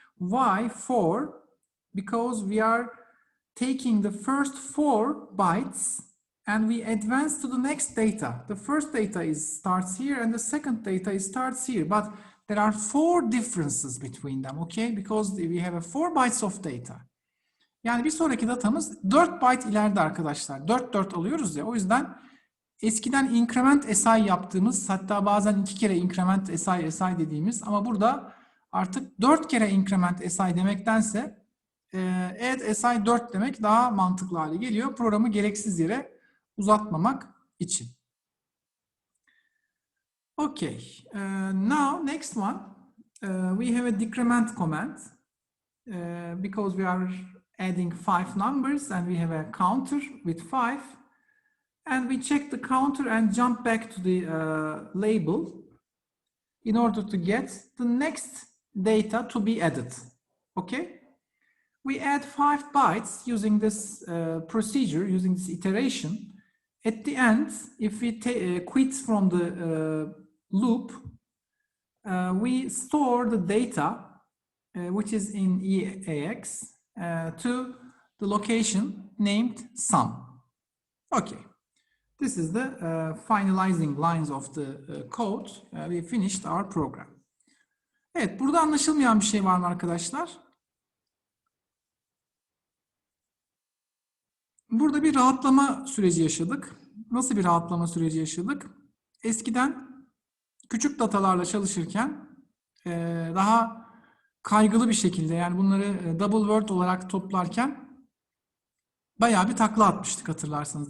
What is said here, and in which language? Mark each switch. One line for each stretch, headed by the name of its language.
English: Why 4? Because we are taking the first 4 bytes and we advance to the next data. The first data starts here and the second data starts here. But there are 4 differences between them, okay? Because we have a 4 bytes of data.
Turkish: Yani bir sonraki datamız 4 byte ileride arkadaşlar. 4 alıyoruz ya. O yüzden eskiden increment SI yaptığımız, hatta bazen 2 kere increment SI dediğimiz, ama burada artık 4 kere increment SI demektense add SI 4 demek daha mantıklı hale geliyor. Programı gereksiz yere uzatmamak için.
English: Okay, now next one, we have a decrement command because we are adding 5 numbers and we have a counter with 5, and we check the counter and jump back to the label in order to get the next data to be added. Okay, we add 5 bytes using this procedure, using this iteration. At the end, if we quit from the loop, we store the data which is in EAX to the location named sum. Okay, this is the finalizing lines of the code. We finished our program.
Turkish: Evet, burada anlaşılmayan bir şey var mı arkadaşlar? Burada bir rahatlama süreci yaşadık. Nasıl bir rahatlama süreci yaşadık? Eskiden küçük datalarla çalışırken daha kaygılı bir şekilde, yani bunları double word olarak toplarken bayağı bir takla atmıştık hatırlarsanız.